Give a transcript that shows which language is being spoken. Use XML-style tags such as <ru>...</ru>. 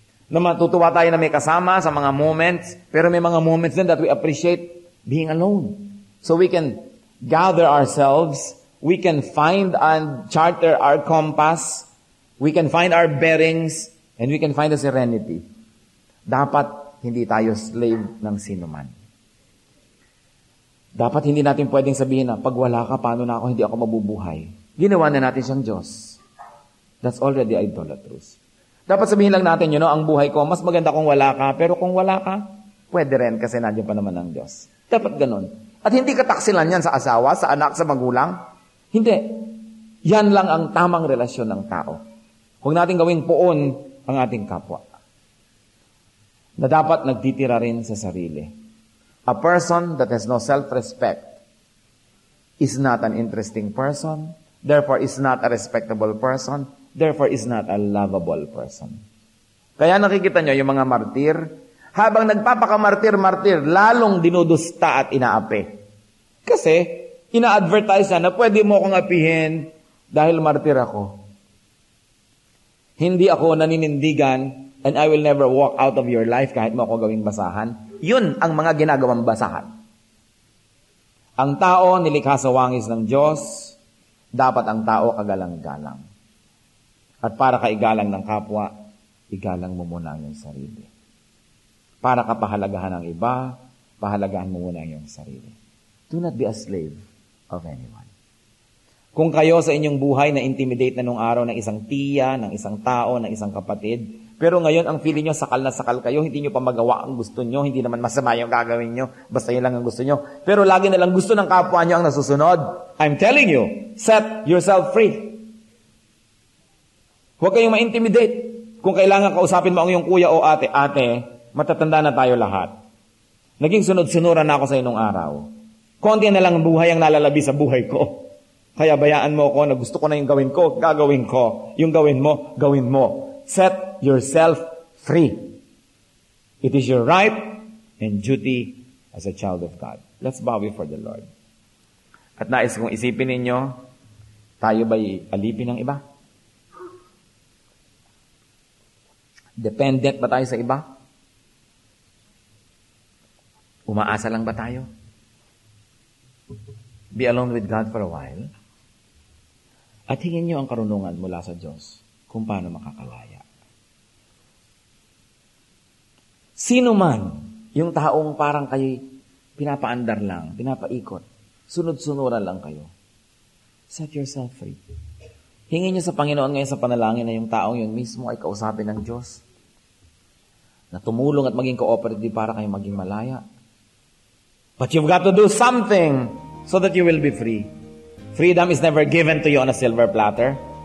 <tl>Na matutuwa tayo na may kasama sa mga moments, pero may mga moments din</tl> <en>that we appreciate being alone. So we can gather ourselves, we can find and charter our compass, we can find our bearings, and we can find the serenity.</en> <tl>Dapat hindi tayo slave ng sinuman. Dapat hindi natin pwedeng sabihin na, pag wala ka, paano na ako, hindi ako mabubuhay. Ginawa na natin siyang Diyos.</tl> <en>That's already idolatrous.</en> <tl>Dapat sabihin lang natin, ang buhay ko, mas maganda kung wala ka, pero kung wala ka, pwede rin kasi nandiyan pa naman ang Diyos. Dapat ganun. At hindi kataksilan yan sa asawa, sa anak, sa magulang. Hindi. Yan lang ang tamang relasyon ng tao. Huwag natin gawing poon ang ating kapwa. Na dapat nagtitira rin sa sarili.</tl> <en>A person that has no self-respect is not an interesting person, therefore is not a respectable person, therefore is not a lovable person.</en> <tl>Kaya nakikita nyo yung mga martir, habang nagpapakamartir-martir, lalong dinudusta at inaapi. Kasi, ina-advertise na pwede mo akong apihin dahil martir ako. Hindi ako naninindigan</tl> <en>and I will never walk out of your life</en> <tl>kahit mo ako gawing basahan. Yun ang mga ginagawang basahan. Ang tao nilikha sa wangis ng Diyos, dapat ang tao kagalang-galang. At para kaigalang ng kapwa, igalang mo muna ang iyong sarili. Para kapahalagahan ng iba, pahalagahan mo muna ang iyong sarili.</tl> <en>Do not be a slave of anyone.</en> <tl>Kung kayo sa inyong buhay na intimidate na nung araw ng isang tiya, ng isang tao, ng isang kapatid, pero ngayon ang feeling nyo, sakal na sakal kayo, hindi nyo pa magawa ang gusto nyo, hindi naman masama yung gagawin nyo, basta yun lang ang gusto nyo. Pero lagi na lang gusto ng kapwa nyo ang nasusunod.</tl> <en>I'm telling you, set yourself free.</en> <tl>Huwag kayong ma-intimidate. Kung kailangan kausapin mo ang iyong kuya o ate, matatanda na tayo lahat. Naging sunod-sunuran na ako sa inong araw. Konti na lang buhay ang nalalabi sa buhay ko. Kaya bayaan mo ako na gusto ko na yung gawin ko, gagawin ko. Yung gawin mo, gawin mo.</tl> <en>Set yourself free. It is your right and duty as a child of God. Let's bow before the Lord.</en> <tl>At nais kong isipin ninyo, tayo ba'y alipin ng iba? Dependent ba tayo sa iba? Umaasa lang ba tayo?</tl> <en>Be alone with God for a while.</en> <tl>At hingin nyo ang karunungan mula sa Diyos kung paano makakalaya. Sino man yung taong parang kayo pinapaandar lang, pinapaikot, sunod-sunuran lang kayo, set yourself free. Hingin nyo sa Panginoon ngayon sa panalangin na yung taong yun mismo ay kausapin ng Diyos na tumulong at maging cooperative para kayo maging malaya.</tl> <en>But you've got to do something so that you will be free. Freedom is never given to you on a silver platter.</en>